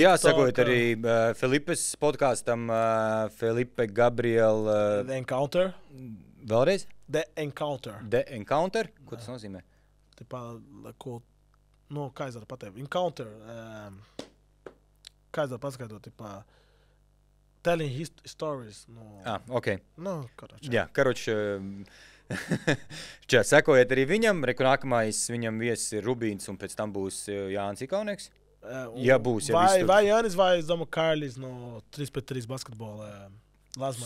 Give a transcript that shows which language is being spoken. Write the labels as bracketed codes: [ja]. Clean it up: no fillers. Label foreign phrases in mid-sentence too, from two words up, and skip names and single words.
[lv] Jā, sekojiet arī Filipes podkastam, Filipe Gabriel. The Encounter. Vēlreiz? The Encounter. The Encounter? Ko tas nozīmē? Tipā, ko, nu, kā es varu pateikt? Encounter. Kā es varu paskaidrot, tipā, [en] telling stories. No, ok. [lv] No, karoči. Jā, karoči. Čā, sekojiet arī viņam. Reku nākamais viņam viesis ir Rubīns un pēc tam būs Jānis Ikaunieks. Ja būs, ja viss tur. Vai Jānis, vai es domāju Kārlis no 3pret3 basketbola. Lazmanis.